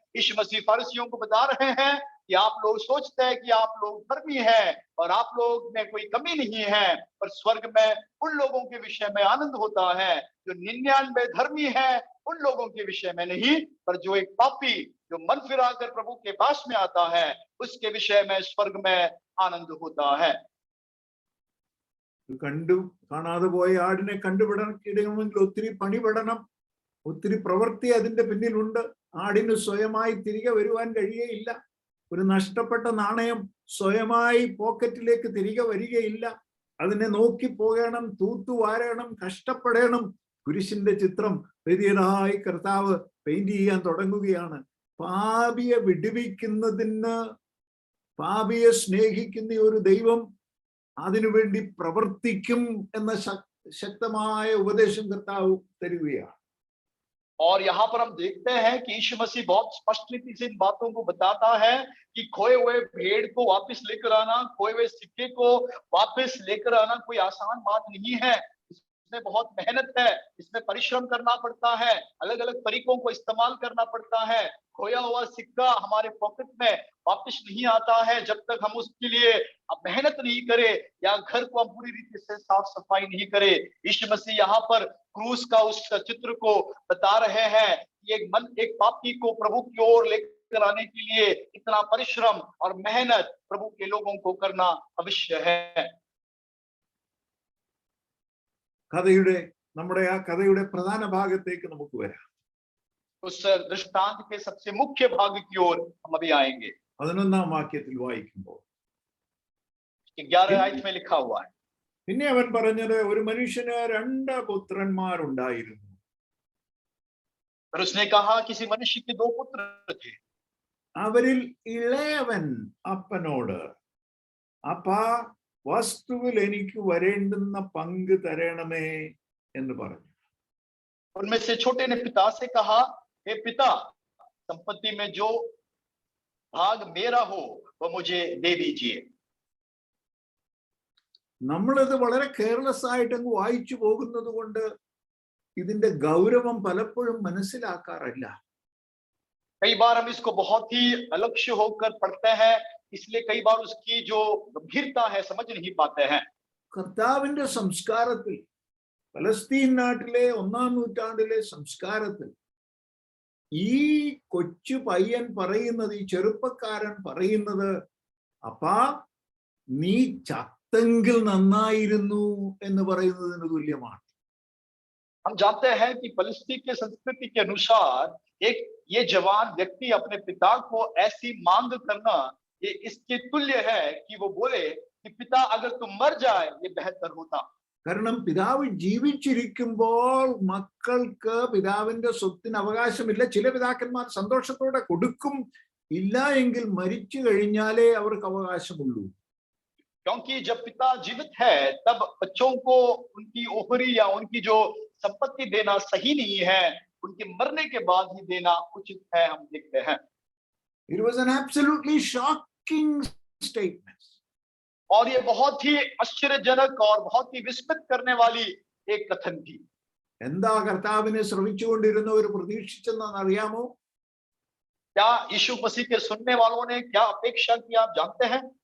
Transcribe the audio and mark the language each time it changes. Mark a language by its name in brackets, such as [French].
[Hindi] यीशु मसीह फरीसियों को बता रहे हैं कि आप लोग सोचते हैं कि आप लोग धर्मी हैं और आप लोग में कोई कमी नहीं है, पर स्वर्ग में उन लोगों के विषय में आनंद होता है जो 99 धर्मी है, उन लोगों के विषय में नहीं, पर जो एक पापी जो मन फिरा कर प्रभु के पास में आता है उसके विषय में स्वर्ग में आनंद होता है। [Malayalam] കണ്ടു കാണാതെ പോയ ആടിനെ കണ്ടുപിടണമെങ്കിൽ ഒത്തിരി പണിപെടണം, ഒത്തിരി പ്രവൃത്തി അതിന്റെ പിന്നിലുണ്ട്. ആടിന് സ്വയമായി തിരികെ വരുവാൻ കഴിയുകയില്ല. ഒരു നഷ്ടപ്പെട്ട നാണയം സ്വയമായി പോക്കറ്റിലേക്ക് തിരികെ വരികയില്ല. അതിനെ നോക്കി പോകണം, തൂത്തുവാരണം, കഷ്ടപ്പെടണം. കുരിശിന്റെ ചിത്രം വലിയതായി കർത്താവ് പെയിന്റ് ചെയ്യാൻ തുടങ്ങുകയാണ്. പാപിയെ വിടുവിക്കുന്നതിന്, പാപിയെ സ്നേഹിക്കുന്ന ഒരു ദൈവം അതിനുവേണ്ടി പ്രവർത്തിക്കും എന്ന ശക്തമായ ഉപദേശം കർത്താവ് തരികയാണ്. [Hindi] और यहाँ पर हम देखते हैं कि यीशु मसीह बहुत स्पष्ट रीति से इन बातों को बताता है कि खोए हुए भेड़ को वापस लेकर आना, खोए हुए सिक्के को वापस लेकर आना कोई आसान बात नहीं है। इसमें बहुत मेहनत है, इसमें परिश्रम करना पड़ता है, अलग अलग तरीकों को इस्तेमाल करना पड़ता है। खोया हुआ सिक्का हमारे पॉकेट में वापस नहीं आता है जब तक हम उसके लिए मेहनत नहीं करें या घर को हम पूरी रीति से साफ सफाई नहीं करें। यीशु मसीह यहाँ पर क्रूस का उस चित्र को बता रहे हैं कि एक पापी को प्रभु की ओर लेकर आने के लिए इतना परिश्रम और मेहनत प्रभु के लोगों को करना अवश्य है। [Malayalam] നമ്മുടെ ആ കഥയുടെ പ്രധാന ഭാഗത്തേക്ക് നമുക്ക് വരാം. [Hindi] उस दृष्टांत के सबसे मुख्य भाग की ओर हम अभी आएंगे। [Malayalam] 11ാം വാക്യത്തിൽ വായിക്കുമ്പോൾ [Hindi] 11 आयत में लिखा हुआ है, [Malayalam] പിന്നെ അവൻ പറഞ്ഞത്, ഒരു മനുഷ്യന് 2 പുത്രന്മാരുണ്ടായിരുന്നു. [Hindi] फिर उसने कहा किसी मनुष्य के 2 पुत्र थे। [Malayalam] അവരിൽ ഇളയവൻ അപ്പനോട്, അപ്പാ വസ്തുവിൽ എനിക്ക് വരേണ്ടുന്ന പങ്ക് തരണമേ എന്ന് പറഞ്ഞു. [Hindi] उनमें से छोटे ने पिता से कहा, हे पिता, संपत्ति में जो भाग मेरा हो वह मुझे दे दीजिए। [Malayalam] നമ്മളിത് വളരെ കെയർലെസ് ആയിട്ട് അങ്ങ് വായിച്ചു പോകുന്നത് കൊണ്ട് ഇതിന്റെ ഗൗരവം പലപ്പോഴും മനസ്സിലാക്കാറില്ല. [Hindi] कई बार हम इसको बहुत ही अलक्ष्य होकर पढ़ते हैं, इसलिए कई बार उसकी जो गंभीरता है समझ नहीं पाते हैं। [Malayalam] കർത്താവിന്റെ സംസ്കാരത്തിൽ, പലസ്തീൻ നാട്ടിലെ 1ാം നൂറ്റാണ്ടിലെ സംസ്കാരത്തിൽ ഈ കൊച്ചു പയ്യൻ പറയുന്നത്, ഈ ചെറുപ്പക്കാരൻ പറയുന്നത്, അപ്പാ നീ ചത്തെങ്കിൽ നന്നായിരുന്നു എന്ന് പറയുന്നതിന് തുല്യമാണ്. [Hindi] हम जानते हैं कि फलस्तीन के संस्कृति के अनुसार ये जवान व्यक्ति अपने पिता को ऐसी मांग करना ये इसके तुल्य है कि वो बोले कि पिता अगर तुम मर जाए ये बेहतर होता। [Malayalam] കാരണം പിതാവ് ജീവിച്ചിരിക്കുമ്പോൾ മക്കൾക്ക് പിതാവിന്റെ സ്വത്തിന് അവകാശമില്ല. ചില പിതാക്കന്മാർ സന്തോഷത്തോടെ കൊടുക്കും, ഇല്ല എങ്കിൽ മരിച്ചു കഴിഞ്ഞാലേ അവർക്ക് അവകാശമുള്ളൂ. [Hindi] क्योंकि जब पिता जीवित है तब बच्चों को उनकी ओहरी या उनकी जो संपत्ति देना सही नहीं है, उनके मरने के बाद ही देना उचित है, हम देखते हैं। [English] It was an absolutely shocking statement. [Hindi] और ये बहुत ही आश्चर्यजनक और बहुत ही विस्मित करने वाली एक कथन थी। [Malayalam] എന്താ കർത്താവിനെ ശ്രമിച്ചുകൊണ്ടിരുന്നവർ പ്രതീക്ഷിച്ചെന്ന് അറിയാമോ? [Hindi] क्या यीशु मसीह के सुनने वालों ने क्या अपेक्षा की आप जानते हैं?